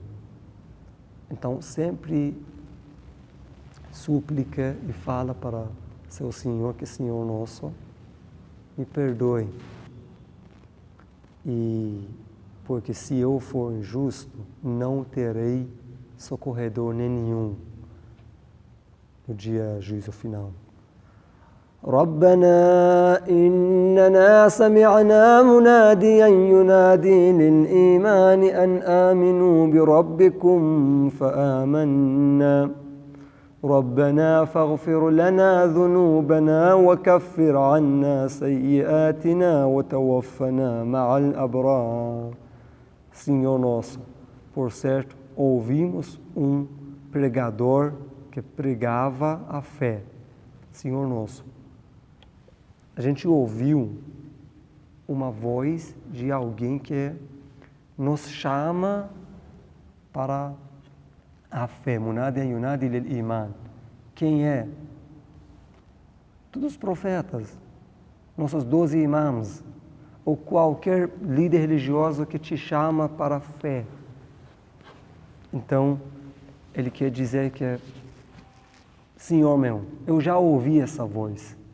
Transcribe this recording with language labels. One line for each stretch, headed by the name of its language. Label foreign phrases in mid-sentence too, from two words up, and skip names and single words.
Portuguese: Então sempre súplica e fala para seu Senhor, que Senhor nosso, me perdoe. E porque se eu for injusto, não terei socorredor nenhum no dia juízo final.
Arabic: ربنا إننا سمعنا مناديا ينادي للإيمان أن آمنوا بربكم فآمنا ربنا فاغفر لنا ذنوبنا وكفر عنا سيئاتنا وتوفنا مع الأبرار.
Portuguese: Senhor nosso, por certo, ouvimos um pregador que pregava a fé. Senhor nosso, a gente ouviu uma voz de alguém que nos chama para a fé.
Arabic: منادي ينادي للإيمان.
Portuguese: Quem é? Todos os profetas, nossos 12 imãs, ou qualquer líder religioso que te chama para a fé. Então, ele quer dizer que, Senhor meu, eu já ouvi essa voz.